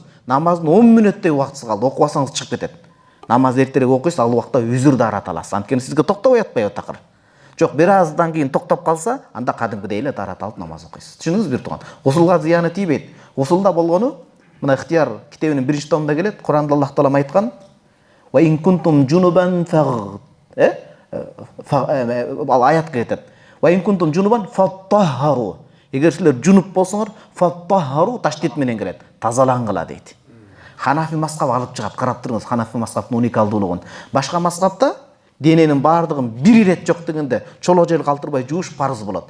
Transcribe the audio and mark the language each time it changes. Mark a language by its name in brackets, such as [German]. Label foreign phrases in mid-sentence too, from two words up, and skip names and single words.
[Kyrgyz] Намаздын 10 мүнөттөй убактысы калды, окубасаңыз чыгып кетет. Намаз эртерээк окуйсуз, ал убакта үзүр даарат аласыз. Анткени сизге токтобой атпайбы такыр. Жок, бир аздан кийин токтоп калса, анда кадимкидей эле даарат алып намаз окуйсуз. Түшүндүңүзбү бир тууган? Гусулга зыяны тийбейт. Гусулда болгону мына ихтияр китебинин 1-чи томунда келет. Куранда Аллах таалам айткан: [Arabic] "وإن كنتم جنبا [Kyrgyz] ал аят кетет. [Arabic] "وإن كنتم جنبا فاطهروا." [Kyrgyz] Эгер силер жунуп болсоңор, фаттахару таштит менен келет. Тазалангыла дейт. Ханафи мазхабы алып чыгат. Карап туруңуз, Ханафи мазхабынын уникалдуулугун. Башка мазхабта дененин баардыгын бир ирет жок дегенде чоло жел калтырбай жууш парыз болот.